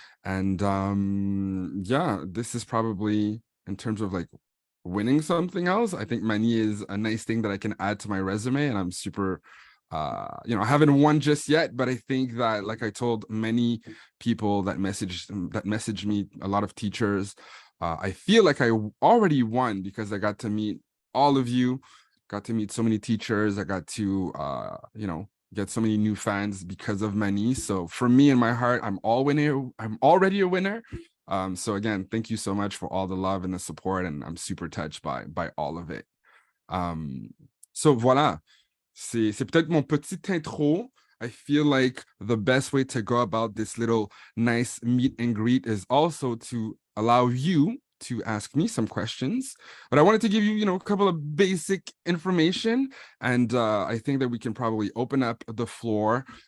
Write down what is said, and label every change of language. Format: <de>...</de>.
<en>And yeah, this is probably, in terms of like winning something else, I think Manie is a nice thing that I can add to my resume, and I'm super I haven't won just yet, but I think that, like I told many people that messaged me, a lot of teachers, I feel like I already won because I got to meet all of you, got to meet so many teachers. I got to get so many new fans because of Manie. So for me, in my heart, I'm already a winner. So again, thank you so much for all the love and the support, and I'm super touched by all of it.</en> <fr>So voilà. C'est peut-être mon petit intro.</fr> <en>I feel like the best way to go about this little nice meet and greet is also to allow you to ask me some questions. But I wanted to give you, a couple of basic information. And I think that we can probably open up the floor.</en>